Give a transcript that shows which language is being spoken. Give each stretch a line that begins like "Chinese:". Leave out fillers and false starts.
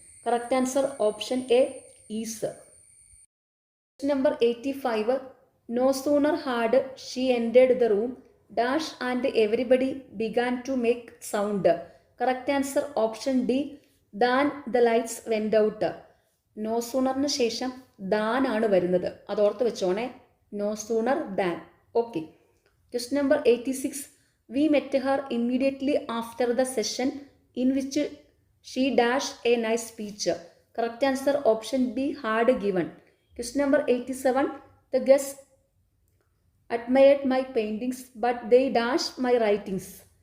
English: Correct answer option A, is. Question number 85, no sooner had she entered the room dash and everybody began to make sound. Correct answer option D, than the lights went out.
Malayalam: No sooner ശേഷം than ആണ് വരുന്നത്, അതോർത്ത് വെച്ചോണേ.
English: No sooner than. Okay. Question number 86, we met her immediately after the session in which she dashed a nice speech. Correct answer option B, had given. Question number 87, the guests admired my paintings but they dashed my writings.